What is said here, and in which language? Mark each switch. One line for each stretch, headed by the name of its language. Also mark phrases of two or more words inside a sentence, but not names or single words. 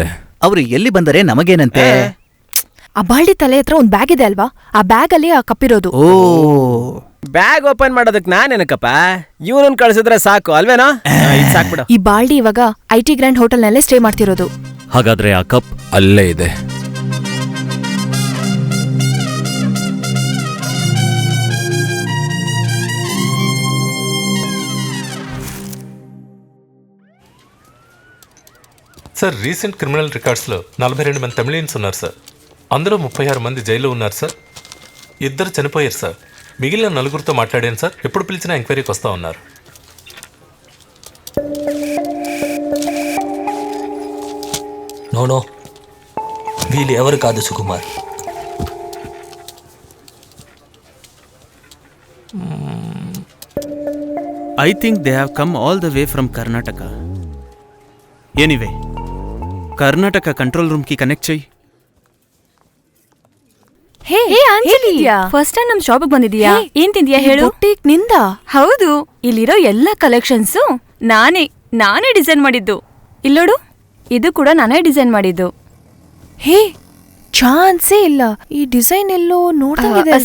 Kannada: ಅವರು ಎಲ್ಲಿ ಬಂದರೆ ನಮಗೇನಂತೆ? ಆ ಬಾಲ್ಡಿ ತಲೆ ಹತ್ರ ಒಂದ್ ಬ್ಯಾಗ್ ಇದೆ ಅಲ್ವಾ, ಆ ಬ್ಯಾಗ್ ಅಲ್ಲಿ ಆ ಕಪ್ಪಿರೋದು. ಓ,
English: bag open
Kannada: ಮಾಡೋದಕ್ಕೆ ನಾನೇನಕ್ಕಪ್ಪ, ಇವನನ್ನ ಕಳ್ಸಿದ್ರೆ ಸಾಕು ಅಲ್ವೇನೋ? ಸಾಕ್ಬಿಡು. ಈ ಬಾಲ್ಡಿ ಇವಾಗ IT ಗ್ರ್ಯಾಂಡ್ ಹೋಟೆಲ್ ನಲ್ಲೇ ಸ್ಟೇ ಮಾಡ್ತಿರೋದು. ಹಾಗಾದ್ರೆ ಆ ಕಪ್ ಅಲ್ಲೇ ಇದೆ.
Telugu: సార్
English: రీసెంట్ క్రిమినల్ రికార్డ్స్లో
Telugu: 42 మంది తమిళియన్స్ ఉన్నారు సార్. అందులో 36 మంది జైల్లో ఉన్నారు సార్. 2 చనిపోయారు సార్. మిగిలిన 4తో మాట్లాడాను సార్. ఎప్పుడు పిలిచినా ఎంక్వైరీకి వస్తూ ఉన్నారు. నో వీళ్ళు ఎవరు కాదు సుకుమార్.
English: I think they have come all the way from Karnataka. Anyway,
Telugu: ಕರ್ನಾಟಕ
English: control room
Telugu: కి కనెక్ట్ చెయ్.
Kannada: ಹೇ ಅಂಜಲಿ, ಫಸ್ಟ್ ಟೈಮ್ ನಮ್ ಶಾಪಿಗೆ ಬಂದಿದ್ಯಾ? ಏನ್ ತಿಂದ್ಯಾ ಹೇಳು? ಬುಟಿಕ್ ನಿಂದ? ಹೌದು, ಇಲ್ಲಿರೋ ಎಲ್ಲಾ ಕಲೆಕ್ಷನ್ಸ್ ನಾನೇ ಡಿಸೈನ್ ಮಾಡಿದ್ದು. ಇಲ್ಲೋಡು, ಇದು ಕೂಡ ನಾನೇ ಡಿಸೈನ್ ಮಾಡಿದ್ದು. ಹೇ ಚಾನ್ಸೇ ಇಲ್ಲ, ಈ ಡಿಸೈನ್ ಎಲ್ಲೋ ನೋಡ್ದಂಗಿದೆ.